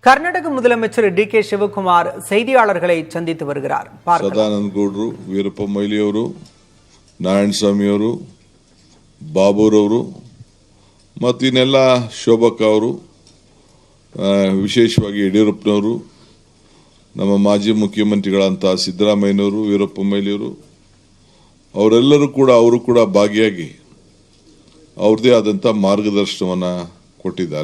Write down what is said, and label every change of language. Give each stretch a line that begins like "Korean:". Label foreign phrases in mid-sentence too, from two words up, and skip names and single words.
Tamil: கர்நாடக முதலமைச்சர் டி.கே. சிவகுமார் செய்தியாளர்களை சந்தித்து வருகிறார்.
Kannada: ಸದಾನಂದ ಗೌಡರು, ವೀರಪ್ಪ ಮೊಯ್ಲಿ ಅವರು, ನಾರಾಯಣಸ್ವಾಮಿ ಅವರು, ಬಾಬೂರವರು ಮತ್ತು ಇನ್ನೆಲ್ಲ ಶೋಭಕ್ಕ ಅವರು, ವಿಶೇಷವಾಗಿ ಯಡಿಯೂರಪ್ಪನವರು, ನಮ್ಮ ಮಾಜಿ ಮುಖ್ಯಮಂತ್ರಿಗಳಂತ ಸಿದ್ದರಾಮಯ್ಯನವರು, ವೀರಪ್ಪ ಮೊಯ್ಲಿಯವರು ಅವರೆಲ್ಲರೂ ಕೂಡ ಭಾಗಿಯಾಗಿ ಅವ್ರದೇ ಆದಂಥ ಮಾರ್ಗದರ್ಶನವನ್ನು ಕೊಟ್ಟಿದ್ದಾರೆ.